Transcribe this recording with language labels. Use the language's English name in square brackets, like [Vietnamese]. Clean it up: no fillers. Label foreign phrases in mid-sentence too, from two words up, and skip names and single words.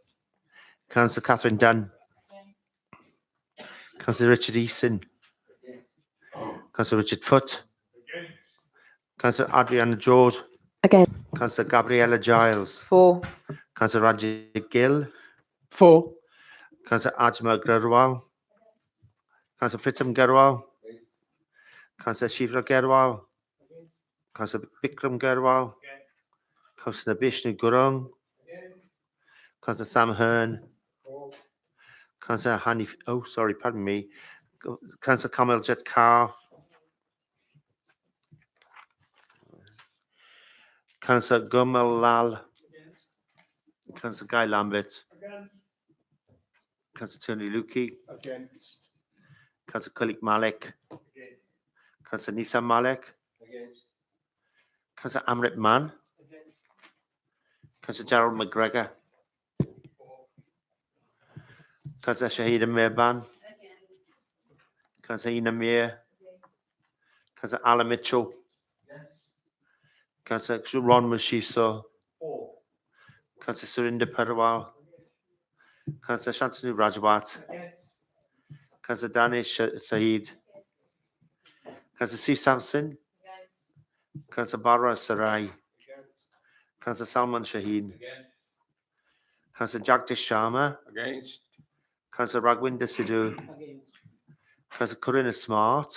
[English] Councillor Catherine Dunn. Councillor Richard Eason. Councillor Richard Foote. Councillor Adriana George. Against. Councillor Gabriella Giles. For. Councillor Rajit Gill. For. Councillor Ajmal Garwal. Councillor Pritam Garwal. Councillor Shivra Garwal. Councillor Vikram Garwal. Councillor Vishnu Gurung. Councillor Sam Hearn. Councillor Hanif, pardon me. Councillor Kamal Jet Kar. Councillor Gumal Lal. Councillor Guy Lambert. Councillor Tony Luki. Against. Councillor Kulik Malik. Councillor Nisa Malik. Against. Councillor Amrit Mann. Councillor Gerald McGregor. Councillor Shahida Mirban. Councillor Ina Mir. Councillor Alan Mitchell. Councillor Ron Mushiso. Councillor Surinder Parwal. Councillor Shantanu Rajwat. Councillor Danish Saeed. Councillor Sue Sampson. Councillor Bara Sarai. Councillor Salman Shaheen. Councillor Jagdish Sharma. Against. Councillor Ragwinder Sidhu. Councillor Corinna Smart.